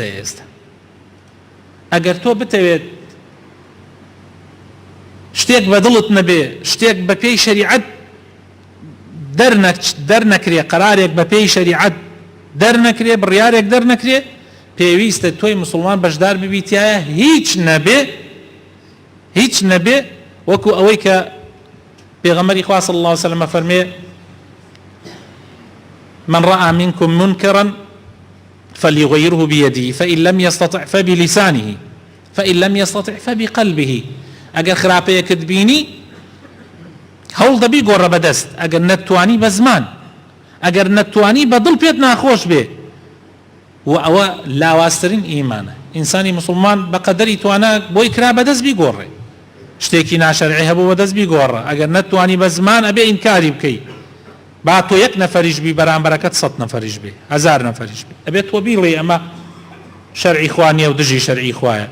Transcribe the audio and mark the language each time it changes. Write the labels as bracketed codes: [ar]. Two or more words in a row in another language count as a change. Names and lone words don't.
[ckb] ئێستا ئەگەر تۆ بتەوێت شتێک بەدڵت نەبێ، شتێک بە پێی شەریعەت دەرنەکرێ، قەرارێک بە پێی شەریعەت دەرنەکرێ، بڕیارێک دەرنەکرێ، پێویستە تۆی مسلمان بەشدار ببیتایە هیچ نەبێ، وەکو ئەوەی کە پێغەمبەری خوا [ar] صلی الله علیه وسلم [ckb] فەرمێ: [ar] من رأى منكم منكرا فليغيره بيده فإن لم يستطع فبلسانه فإن لم يستطع فبقلبه. [ckb] ئەگەر خراپەیەکت بینی هەوڵ دەبی گۆڕە بەدەست، ئەگەر نەتوانی بە زمان، ئەگەر نەتوانی بەدڵ پێت ناخۆش بێ و ئەوە لاواسترین ئیمانە. ئینسانی مسلمان بەقەدەری توانە بۆی کرا بەدەست بیگۆڕێ، شتێکی ناشەرعی هەبوو بەدەست بیگۆڕە، ئەگەر نەتوانی بە زمان ئەبێ ئینکاری بکەی، با تۆ یەک نەفەریش بی بەرامبەرەکەت 100 نەفەریش بێ، 1000 نەفەریش بێ، ئەبێت تۆ بیڵێ ئەمە شەرعی خوا نییە و دژی شەرعی خوایە.